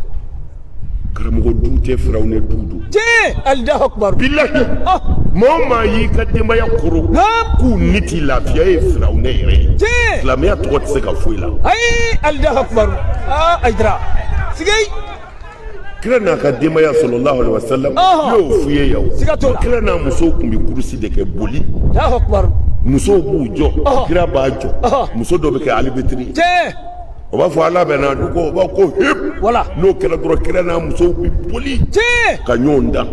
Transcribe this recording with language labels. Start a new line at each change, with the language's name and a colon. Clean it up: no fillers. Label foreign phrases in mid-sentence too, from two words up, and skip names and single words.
Bambara: karamɔgɔ du tɛ firawunɛ du don
Arabic: الله أكبر
Bambara: bilahi maa o maa y'i ka denbaya koro k'u ni t'i lafiya ye firawunɛ yɛrɛ ye silamɛya tɔgɔ tɛ se ka foyi la ayi
Arabic: الله أكبر
Bambara: Aidara siga kira n'a ka denbaya
Arabic: صلى الله عليه وسلم
Bambara: y'o f'i ye yan kira n'a musow tun bɛ kurusi de kɛ boli
Arabic: الله أكبر
Bambara: musow b'u jɔ kira b'a jɔ muso dɔ bɛ kɛ alibetiri o b'a fɔ ala bɛ na du ko o b'a ko hip wala n'o kɛra dɔrɔn kira n'a musow bɛ boli ka ɲɔgɔn dan